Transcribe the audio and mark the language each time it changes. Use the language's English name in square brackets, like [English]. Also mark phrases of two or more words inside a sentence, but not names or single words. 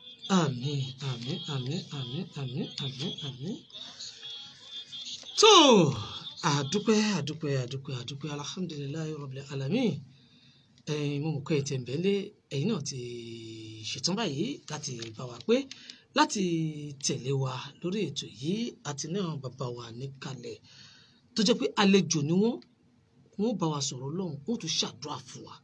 [Yoruba] àmín àmín àmín àmín àmín àmín àmín. tó àdúpẹ́ [Arabic] الحمد لله رب العالمين. [Yoruba] Mo mọ̀ pé ẹ ti ń bẹ̀lẹ̀ ẹ̀yin náà ti ṣetán báyìí láti bá wa pé láti tẹ̀lé wa lórí ètò yìí àti náà bàbá wa níkàlẹ̀ tó jẹ́ pé àlejò ni wọ́n bá wa sọ̀rọ̀ Ọlọ́run wọ́n tún ṣàdúrà fún wa.